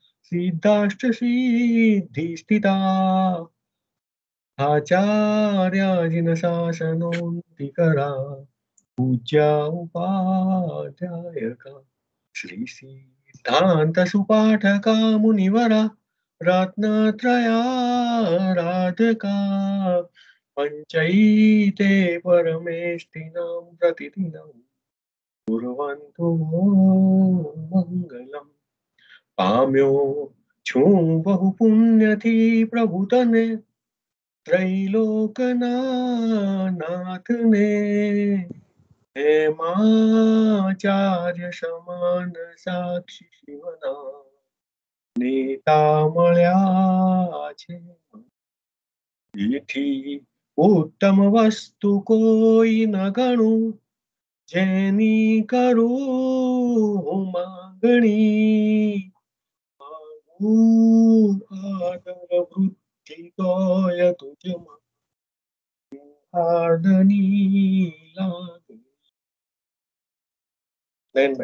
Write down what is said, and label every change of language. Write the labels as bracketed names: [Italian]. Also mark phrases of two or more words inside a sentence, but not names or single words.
[Sanskrit] सिद्धाष्टसिद्धिस्थिता आचार्याजिनशासनोऽन्तिकरा पूज्या उपाध्यायका श्री सिद्धान्तसुपाठका मुनिवरा रत्नत्रयाराधका पञ्चैते परमेष्टिनां प्रतिदिनं कुर्वन्तु मङ्गलम् [Gujarati] પામ્યો છું બહુ પુણ્યથી પ્રભુ તને ત્રૈલોકનાથને હેમાચાર્ય સમાન સાક્ષી શિવના નેતા મળ્યા છે એથી ઉત્તમ વસ્તુ કોઈ ન ગણું જેની કરું માગણી આદર વૃત્તિ તોય તુજમાં હાર્દની લાગણી નયનભાઈ